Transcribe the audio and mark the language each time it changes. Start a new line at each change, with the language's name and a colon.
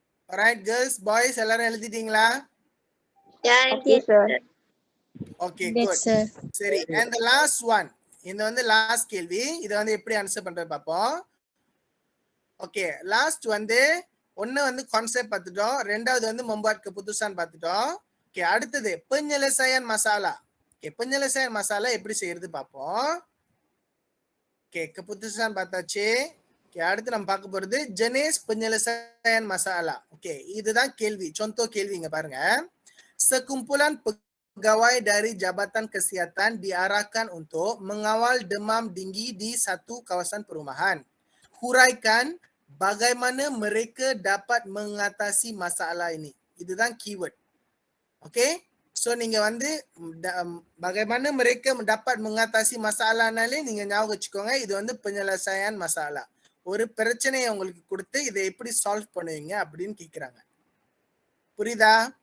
English: alright girls, boys
Tamil: எல்லாரும் எழுதிட்டீங்களா?
English: Okay sir.
Tamil: Okay, good. சரி,
English: and the last one,
Tamil: இந்த வந்து லாஸ்ட் கேள்வி. இத வந்து எப்படி ஆன்சர் பண்றது பாப்போம். ஓகே, லாஸ்ட் வந்து ஒண்ணு வந்து கான்செப்ட் பார்த்துட்டோம், ரெண்டாவது வந்து
Malay: membuat keputusan
Tamil: பார்த்துட்டோம். ஓகே, அடுத்தது
Malay: penyelesaian masalah.
Tamil: Okay, penyelesaian masalah எப்படி செய்யறது பாப்போம். ஓகே, keputusan பார்த்தாச்சு. ஓகே, அடுத்து நம்ம பார்க்க போறது
Malay: jenis penyelesaian masalah.
Tamil: ஓகே, இதுதான் கேள்வி. contoh கேள்வி இங்க பாருங்க.
Malay: Sekumpulan pegawai dari Jabatan Kesihatan diarahkan untuk mengawal demam tinggi di satu kawasan perumahan. Huraikan bagaimana mereka dapat mengatasi masalah ini.
Tamil: இதுதான் keyword. Okay? So நீங்க வந்து
Malay: bagaimana mereka dapat mengatasi masalah
Tamil: னாலே நீங்க ஞாபகம் வச்சுக்கோங்க, இது வந்து penyelesaian masalah. ஒரு பிரச்சனையை உங்களுக்கு கொடுத்து இதை எப்படி சால்வ் பண்ணுவீங்க அப்படின்னு கேக்குறாங்க. புரியுதா?